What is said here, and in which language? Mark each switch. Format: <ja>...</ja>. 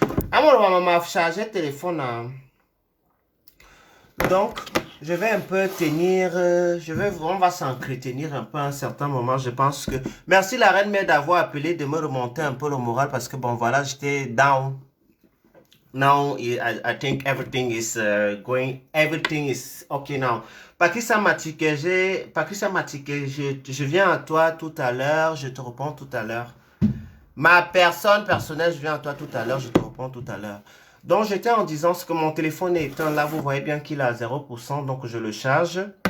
<fr>Ah, moi, maman m'a chargé le téléphone. Hein. Donc, je vais un peu tenir, on va s'entretenir un peu à un certain moment, je pense que... Merci la reine mère d'avoir appelé, de me remonter un peu le moral, parce que bon, voilà, j'étais down.</fr> <en>Now, I think everything is everything is okay now.</en> <fr>Patricia Matike, je viens à toi tout à l'heure, je te réponds tout à l'heure. Ma personne personnelle, je viens à toi tout à l'heure, je te réponds tout à l'heure. Donc, j'étais en disant que mon téléphone est éteint. Là, vous voyez bien qu'il est à 0%, donc je le charge.</fr>